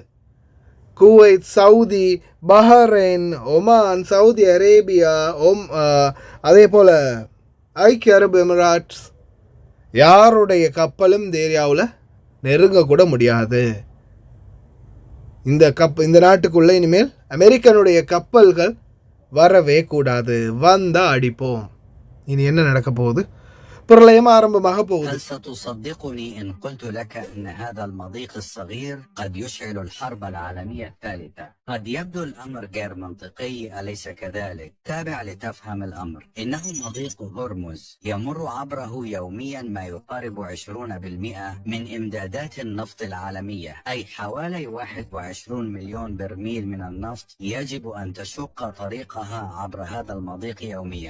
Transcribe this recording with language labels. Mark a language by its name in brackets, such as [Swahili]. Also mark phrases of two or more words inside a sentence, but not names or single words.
[Tamil] குவைத், சவுதி, பஹ்ரைன், ஒமான், சவுதி அரேபியா, அதே போல் ஐக்கிய அரபு எமிரேட்ஸ், யாருடைய கப்பலும் இந்த ஏரியாவில் நெருங்கக்கூட முடியாது. இந்த நாட்டுக்குள்ளே இனிமேல் அமெரிக்கனுடைய கப்பல்கள் வரவே கூடாது. வந்தால் அடிப்போம். இனி என்ன நடக்க போகுது? பிரளயம் ஆரம்பமாக போகுது. [Arabic] هل ستصدقني إن قلت لك أن هذا المضيق الصغير قد يشعل الحرب العالمية الثالثة؟ قد يبدو الأمر غير منطقي، أليس كذلك؟ تابع لتفهم الأمر. إنه مضيق هرمز يمر عبره يوميا ما يقارب 20% من إمدادات النفط العالمية، أي حوالي 21 مليون برميل من النفط يجب أن تشق طريقها عبر هذا المضيق يوميا.